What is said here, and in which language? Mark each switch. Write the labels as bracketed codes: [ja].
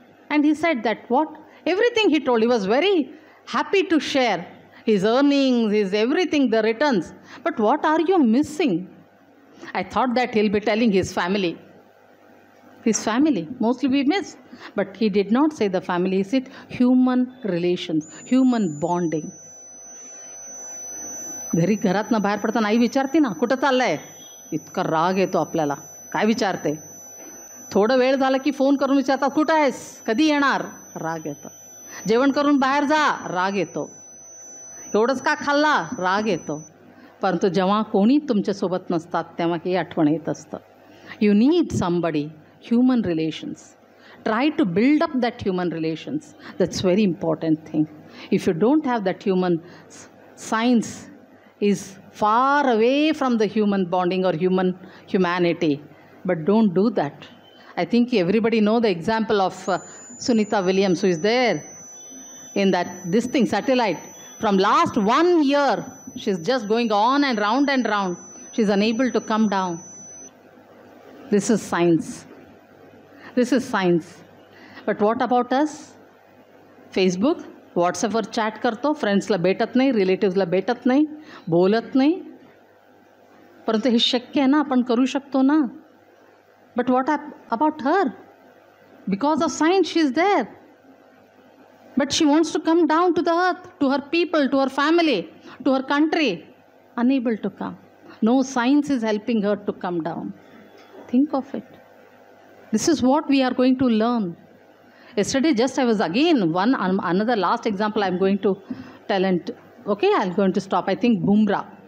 [en] And he said that everything he told, he was very happy to share his earnings, his everything, the returns. But what are you missing? I thought that he'll be telling his family. His family, mostly we miss. But he did not say the family. He said human relations, human bonding. [mr] घरातनं बाहेर पडताना आई विचारते ना, कुठं चाललंय? इतका राग येतो आपल्याला. काय विचारते? थोडं वेळ झालं की फोन करून विचारतात, कुठं आहेस? कधी येणार? राग येतो. जेवण करून बाहेर जा, राग येतो. एवढंच का खाल्ला? राग येतो. परंतु जेव्हा कोणी तुमच्यासोबत नसतात तेव्हा ही आठवण येत असतं. [en] You need somebody. Human relations. Try to build up that human relations. That's very important thing. If you don't have that science is far away from the human bonding or humanity. But don't do that. I think everybody know the example of Sunita Williams, who is there in this satellite. From last 1 year, she's just going on and round and round. She's unable to come down. This is science. This is science. But what about us? [mr] Facebook, WhatsAppवर chat करतो, फ्रेंड्सला भेटत नाही, रिलेटिव्सला भेटत नाही, बोलत नाही. परंतु हे शक्य आहे ना, आपण करू शकतो ना. [en] But what about her? Because of science, she is there. But she wants to come down to the earth, to her people, to her family, to her country. Unable to come. No science is helping her to come down. Think of it. This is what we are going to learn. Yesterday, just I was again, another last example I'm going to tell, and okay, I'm going to stop. I think Bumrah.